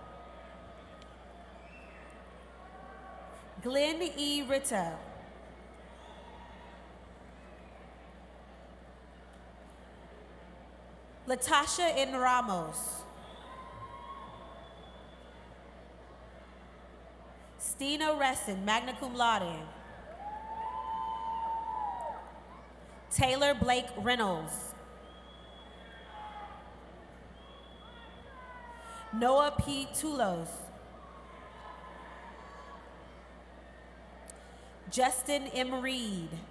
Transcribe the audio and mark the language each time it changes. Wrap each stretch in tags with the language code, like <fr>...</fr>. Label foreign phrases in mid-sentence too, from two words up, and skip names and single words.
<en>Glenn E. Ritter. Latasha N. Ramos. Stina Resson,</en> <la>magna cum laude.</la> <en>Taylor Blake Reynolds. Noah P. Tulos. Justin M. Reed.</en>